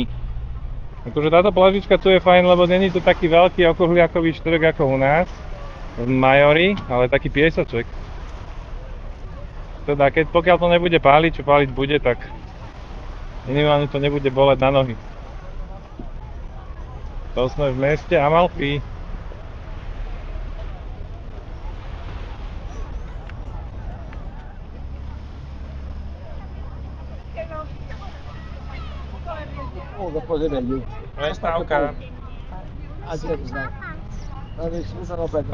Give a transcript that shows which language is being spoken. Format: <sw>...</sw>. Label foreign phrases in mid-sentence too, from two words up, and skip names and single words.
<sk>Akože táto plážička tu je fajn, lebo není tu taký veľký okruhliakový štvrk ako u nás v Majori, ale taký piesoček. Teda pokiaľ to nebude páliť, čo páliť bude, tak minimálne to nebude boleť na nohy. To sme v meste Amalfi.</sk> <pt>Depois ele ali.</pt> <sk>Prestávka.</sk> <pt>Às vezes, né? Às vezes usa no pé.</pt>